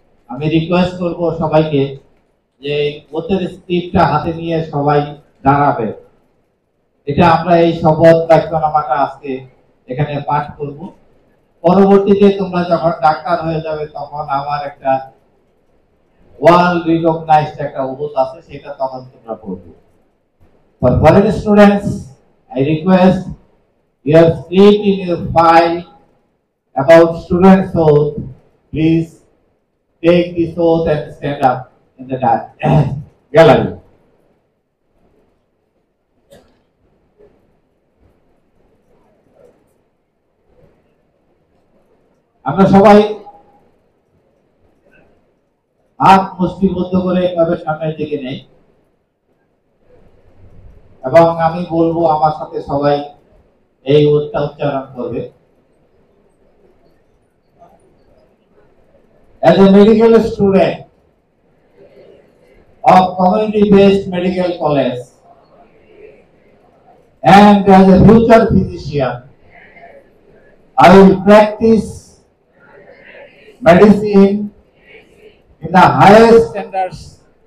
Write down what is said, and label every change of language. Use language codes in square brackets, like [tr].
[bn] আমি রিকোয়েস্ট করব সবাইকে যে ওথের স্ক্রিপ্টটা হাতে নিয়ে সবাই দাঁড়াবে। এটা আমরা এই শপথ বাক্যনামাটা আজকে এখানে পাঠ করব। পরবর্তীতে তোমরা যখন ডাক্তার হয়ে যাবে তখন আমার একটা ওয়ার্ল্ড রিকগনাইজড একটা ওথ আছে, সেটা তখন তোমরা পড়বে। [en] For foreign students, I request your script in your file about students' oath. Please take this oath and stand up in the gallery. [bn] আমরা সবাই হাত মুষ্টিবদ্ধ করে এভাবে সামনের দিকে নেই এবং আমি বলবো আমার সাথে সবাই এই উচ্চারণ করবে। [en] As a medical student of community-based medical college and as a future physician, I will practice medicine in the highest standards